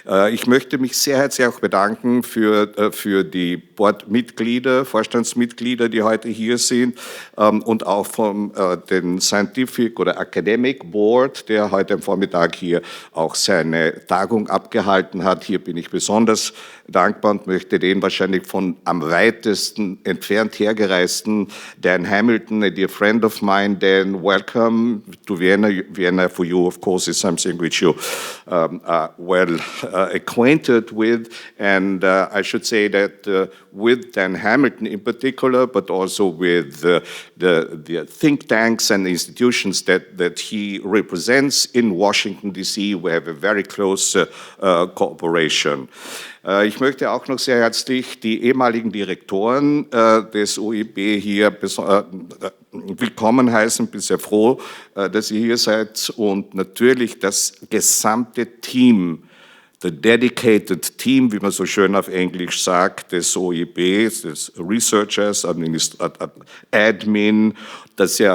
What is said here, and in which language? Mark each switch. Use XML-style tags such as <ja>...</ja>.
<de>Ich möchte mich sehr herzlich auch bedanken für die Boardmitglieder, Vorstandsmitglieder, die heute hier sind und auch von den Scientific oder Academic Board, der heute am Vormittag hier auch seine Tagung abgehalten hat. Hier bin ich besonders dankbar und möchte den wahrscheinlich von am weitesten entfernt hergereisten Dan Hamilton,</de> <en>a dear friend of mine. Dan, welcome to Vienna. Vienna for you, of course, is something which you are well acquainted with. And I should say that with Dan Hamilton in particular, but also with the think tanks and institutions that he represents in Washington, D.C., we have a very close cooperation.</en> <de>Ich möchte auch noch sehr herzlich die ehemaligen Direktoren des oiip hier willkommen heißen. Ich bin sehr froh, dass ihr hier seid und natürlich das gesamte Team,</de> <en>the dedicated team,</en> <de>wie man so schön auf Englisch sagt, des oiip, des Researchers, Admin, das</de>